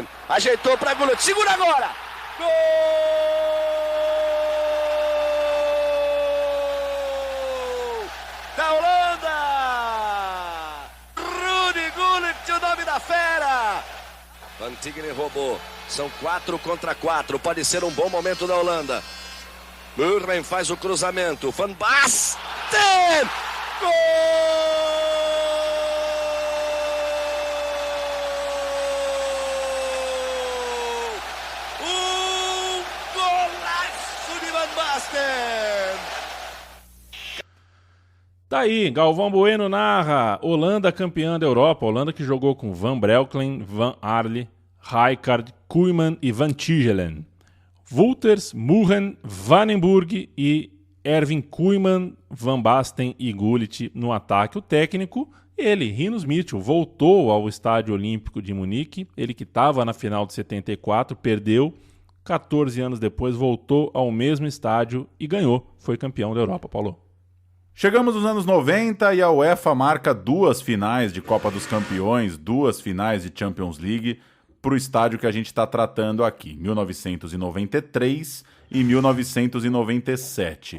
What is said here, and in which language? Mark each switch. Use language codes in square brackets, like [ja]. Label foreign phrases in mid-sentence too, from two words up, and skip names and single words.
[pt] Ajeitou para Gullit. Segura agora! Gol! Da Holanda! Rudy Gullit, o nome da fera! Van Tigre roubou. São 4 contra 4. Pode ser um bom momento da Holanda. Murren faz o cruzamento. Van Basten! Gol! Golaço de Van Basten! Tá aí, Galvão Bueno narra Holanda campeã da Europa. Holanda que jogou com Van Breukelen, Van Arle, Rijkaard, Koeman e Van Tigelen. Wolters, Murren, Vandenburg e Erwin Koeman, Van Basten e Gullit no ataque. O técnico, ele, Rinus Michel, voltou ao Estádio Olímpico de Munique. Ele que estava na final de 74, perdeu. 14 anos depois voltou ao mesmo estádio e ganhou. Foi campeão da Europa, Paulo. Chegamos nos anos 90 e a UEFA marca 2 finais de Copa dos Campeões, 2 finais de Champions League para o estádio que a gente está tratando aqui, 1993 e 1997.